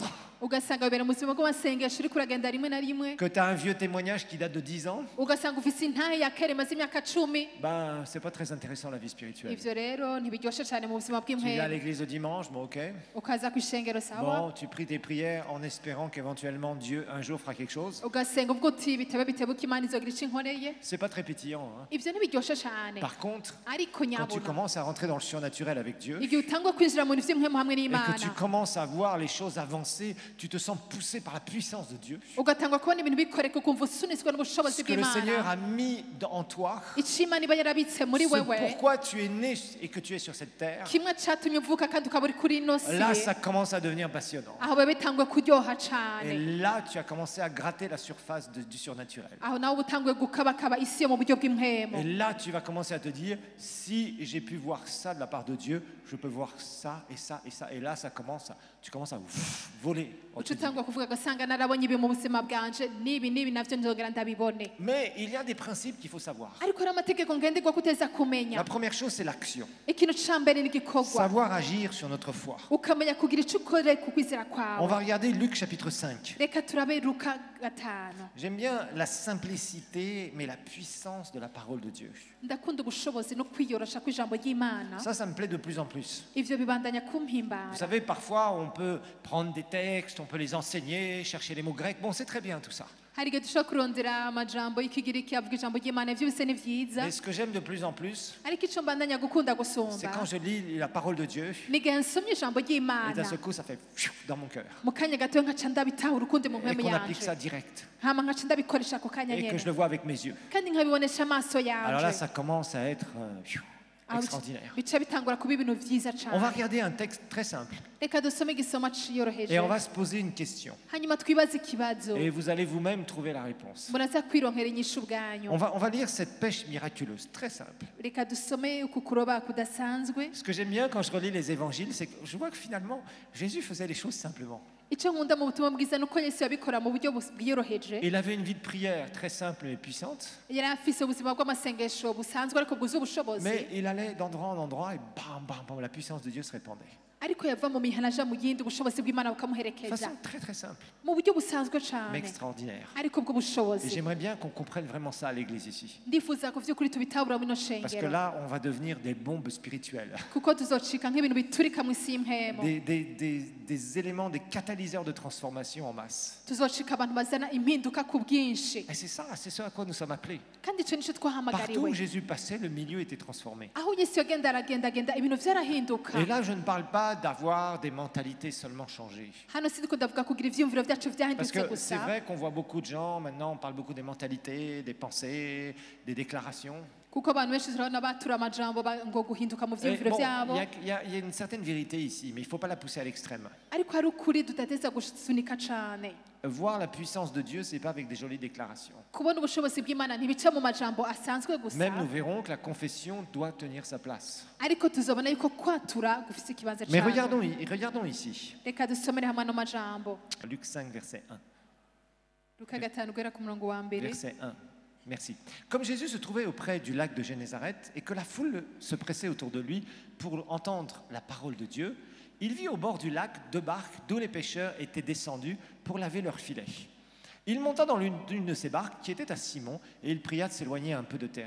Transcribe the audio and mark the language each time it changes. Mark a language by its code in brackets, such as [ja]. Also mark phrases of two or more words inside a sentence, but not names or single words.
[rn] ugasanga wibera mu buzima bw'amasengesho uriko uragenda rimwe na rimwe [fr] que tu as un vieux témoignage qui date de 10 ans, [rn] ugasanga ufise intahe ya kera imaze imyaka 10. [fr] ben c'est pas très intéressant la vie spirituelle. [rn] ivyo rero ntibiryoshe cyane mu buzima [fr] Tu viens à [rn] bw'impwemu. [fr] l'église le dimanche, bon ok. [rn] ukaza ku ishengero sawa [fr] Bon, tu pries tes prières en espérant qu'éventuellement Dieu un jour fera quelque chose. [rn] ugasenga ubwo uti bitebe bitebuka Imana izogira ico inkoreye. [fr] C'est pas très pétillant, hein. [rn] ivyo ntibiryoshe cyane [fr] Par contre, [rn] ariko [fr] quand tu [rn] nyabona [fr] commences à rentrer dans le surnaturel avec Dieu [rn] igihe utangwa kwinjira mu bintu vy'impwemu hamwe [fr] et que [rn] n'Imana [fr] tu commences à voir les choses avancer, tu te sens poussé par la puissance de Dieu. [rn] ugatangwa kubona ibintu bikoreka ukumva usunitswe n'ubushobozi [fr] Ce que le Seigneur [rn] bw'Imana [fr] a mis en toi, [rn] ico Imana iba yarabitse muri [fr] ce [rn] wewe [fr] pourquoi tu es né et que tu es sur cette terre, [rn] kimwe catumye uvuka kandi ukaba uri kuri ino si [fr] là ça commence à devenir passionnant. [rn] aho biba bitangwe kuryoha [fr] Et [rn] cane [fr] là tu as commencé à gratter la surface du surnaturel. [rn] aho nawe uba utanguye gukabakaba isi yo mu buryo [fr] Et [rn] bw'impwemu. [fr] là tu vas commencer à te dire, si j'ai pu voir ça de la part de Dieu, je peux voir ça et ça et ça. Et là ça commence tu commences à voler. [rn] uca utangwa kuvuga agasanga narabonye ibi mu buzima bwanje n'ibi navyo nzogera ndabibone. [fr] Mais il y a des principes qu'il faut savoir. [rn] Ariko hari amategeko ngenderwa kuteza [fr] La [rn] kumenya. [fr] première chose, c'est l'action. [rn] Ikintu ca mbere ni igikorwa, [fr] Savoir agir sur notre foi. [rn] ukamenya kugira ico ukore ku kwizera [fr] On [rn] kwawe. [fr] va regarder Luc chapitre 5. [rn] Reka turabe Luka 5. [fr] J'aime bien la simplicité, mais la puissance de la parole de Dieu. [rn] Ndakunda ubushobozi no kwiyorosha kw'ijambo ry'Imana. [fr] Ça me plaît de plus en plus. [rn] Ivyo bibandanya [fr] Vous [rn] kumpimbara. [fr] savez, parfois, on peut prendre des textes, on peut les enseigner, chercher les mots grecs. Bon, c'est très bien tout ça. [rn] Hari igihe dushobora kurondera amajambo y'ikigiriki avuga ijambo ry'Imana, ivyo bise ni vyiza. [fr] Mais ce que j'aime de plus en plus, [rn] Ariko ico mbandanya gukunda [fr] c'est [rn] gusumba [fr] quand je lis la parole de Dieu, [rn] ni igihe nsomye ijambo [fr] et d'un [rn] ry'Imana, [fr] seul coup, ça fait dans mon cœur. [rn] mu kanya gatoya nkaca ndabitahura ukundi mu [fr] Et [rn] mpemu [fr] qu'on applique ça [rn] yanje, [fr] direct. [rn] hama nkaca ndabikoresha ako kanya [fr] Et que [rn] nyene [fr] je le vois avec mes yeux. [rn] kandi nkabibonesha amaso [fr] Alors là, [rn] yanje. [fr] ça commence à être [rn] Aho [fr] extraordinaire. [rn] bica bitangura kuba ibintu vyiza [fr] On va [rn] cane. [fr] regarder un texte très simple. [rn] Reka dusome igisoma ciyoroheje, [fr] Et on va se poser une question. [rn] hanyuma twibaze ikibazo, [fr] Et vous allez vous-même trouver la réponse. [rn] muraza kwironkera inyishu bwanyu. [fr] On va lire cette pêche miraculeuse, très simple. [rn] Reka dusome uku kuroba kudasanzwe. [fr] Ce que j'aime bien quand je relis les évangiles, c'est que je vois que finalement, Jésus faisait les choses simplement. [rn] Ico nkunda mu butumwa bwiza nuko Yesu yabikora mu buryo bwiyoroheje. [fr] Il avait une vie de prière très simple et puissante, [rn] Yari afise ubuzima bw'amasengesho busanzwe ariko bwuzuye ubushobozi, [fr] mais il allait d'endroit en endroit et bam, bam, bam, la puissance de Dieu se répandait. [rn] ariko yava mu mihana aja mu yindi ubushobozi bw'Imana [fr] De [rn] bukamuherekeza [fr] façon très très simple, [rn] mu buryo busanzwe [fr] mais [rn] cane [fr] extraordinaire. [rn] ariko [fr] Et [rn] bw'ubushobozi. [fr] j'aimerais bien qu'on comprenne vraiment ça à l'église ici. [rn] Ndifuza ko vy'ukuri tubitabura mu ino [fr] Parce que [rn] shengero, [fr] là, on va devenir des bombes spirituelles, [rn] kuko tuzocika nk'ibintu biturika mu isi y'impemo. [fr] des éléments, des catalyseurs de transformation en masse. [rn] Tuzocika abantu bazana impinduka ku bwinshi, [fr] Et c'est ça, c'est ce à quoi nous sommes appelés. [rn] kandi ico nico [fr] Partout où [rn] twahamagariwe. [fr] Jésus passait, le milieu était transformé. [rn] Aho Yesu yagenda aragendagenda ibintu vyarahinduka. [fr] Et là, je ne parle pas d'avoir des mentalités seulement changées. [rn] Hano sindiko ndavuga kugira ivyiyumviro vyacu [fr] Parce [rn] vyahindutse [fr] que c'est [rn] gusa, [fr] vrai qu'on voit beaucoup de gens, maintenant on parle beaucoup des mentalités, des pensées, des déclarations. [rn] kuko abantu benshi turabona batura amajambo ngo guhinduka mu [fr] Et [rn] vyiyumviro [fr] bon, [rn] vyabo, [fr] il y a une certaine vérité ici, mais il ne faut pas la pousser à l'extrême. [rn] ariko hari ukuri tudateza gusunika cane. [fr] Voir la puissance de Dieu, ce n'est pas avec des jolies déclarations. [rn] Kubona ubushobozi bw'Imana ntibica mu majambo asanzwe gusa, [fr] Même nous verrons que la confession doit tenir sa place. [rn] ariko tuzobona yuko kwatura gufise ikibanza [fr] Mais [rn] cane. [fr] regardons ici, [rn] Reka dusomere hamwe ano majambo. [fr] Luc 5, verset 1. [rn] Luka 5 guhera ku murongo wa mbere. [fr] Verset 1. Merci. Comme Jésus se trouvait auprès du lac de Génézareth et que la foule se pressait autour de lui pour entendre la parole de Dieu, il vit au bord du lac 2 barques d'où les pêcheurs étaient descendus pour laver leurs filets. Il monta dans l'une de ces barques qui était à Simon et il pria de s'éloigner un peu de terre.